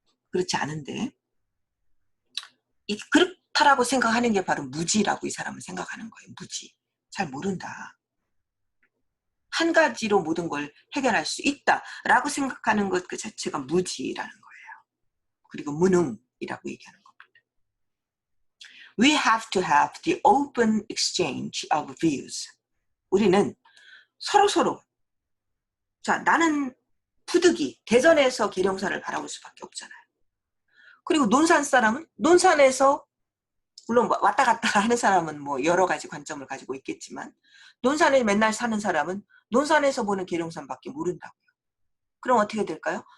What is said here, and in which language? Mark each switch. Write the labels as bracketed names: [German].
[Korean] 그렇지 않은데 그렇다라고 생각하는 게 바로 무지라고 이 사람은 생각하는 거예요. 무지. 잘 모른다. 한 가지로 모든 걸 해결할 수 있다라고 생각하는 것 그 자체가 무지라는 거예요. 그리고 무능이라고 얘기하는 겁니다. [English] We have to have the open exchange of views. [Korean] 우리는 서로 자, 나는 푸득이 대전에서 계룡산을 바라볼 수밖에 없잖아요. 그리고 논산 사람은 논산에서 물론 왔다 갔다 하는 사람은 뭐 여러 가지 관점을 가지고 있겠지만 논산에 맨날 사는 사람은 논산에서 보는 계룡산밖에 모른다고요. 그럼 어떻게 될까요?